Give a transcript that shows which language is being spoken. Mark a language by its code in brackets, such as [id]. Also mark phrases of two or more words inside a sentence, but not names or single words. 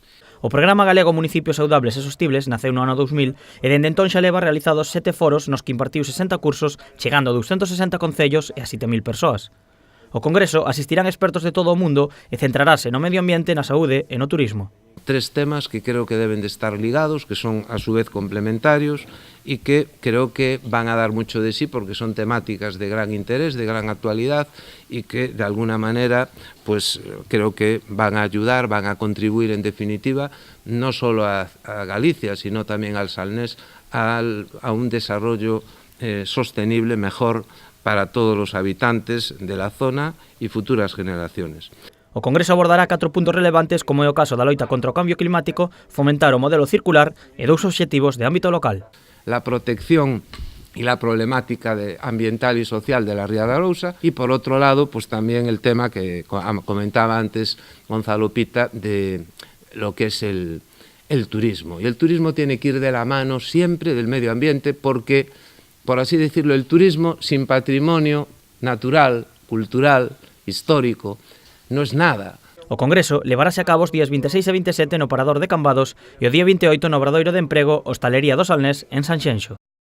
[gl] O Programa Galego Municipios Saudables e Sostibles naceu no ano 2000 e dende entón xa leva realizados 7 foros nos que impartiu 60 cursos, chegando a 260 concellos e a 7.000 persoas. O Congreso asistirán expertos de todo o mundo e centrarase no medio ambiente, na saúde e no turismo. [es] 3 temas que creo que deben de estar ligados, que son a su vez complementarios y que creo que van a dar mucho de sí porque son temáticas de gran interés, de gran actualidad y que de alguna manera pues creo que van a ayudar, van a contribuir en definitiva no solo a Galicia sino también al Salnés a un desarrollo sostenible mejor para todos los habitantes de la zona y futuras generaciones. [gl] O Congreso abordará 4 puntos relevantes como é o caso da loita contra o cambio climático, fomentar o modelo circular e 2 obxectivos de ámbito local. [es] La protección y la problemática ambiental y social de la Ría de Arousa y por otro lado pues también el tema que comentaba antes Gonzalo Pita de lo que es el turismo. Y el turismo tiene que ir de la mano siempre del medio ambiente porque, por así decirlo, el turismo sin patrimonio natural, cultural, histórico, no es nada. [gl] O Congreso levarase a cabo os días 26 e 27 no Parador de Cambados e o día 28 no Obradoiro de Emprego Hostalería do Salnés en Sanxenxo.